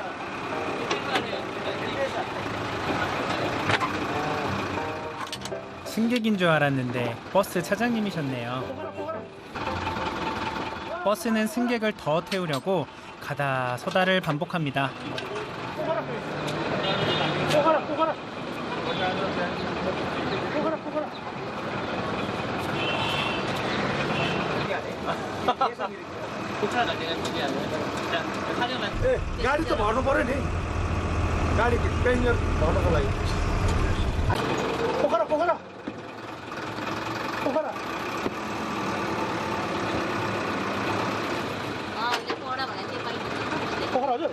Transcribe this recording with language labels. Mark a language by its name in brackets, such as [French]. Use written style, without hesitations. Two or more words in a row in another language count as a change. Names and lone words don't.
[Korean] 승객인 줄 알았는데 버스 차장님이셨네요. 버스는 승객을 더 태우려고 가다 서다를 반복합니다. [Nepali] गाडी त भर्नु पर्यो नि गाडी पेसेन्जर भर्नको लागि पोखरा पोखरा पोखरा पोखरा हजुर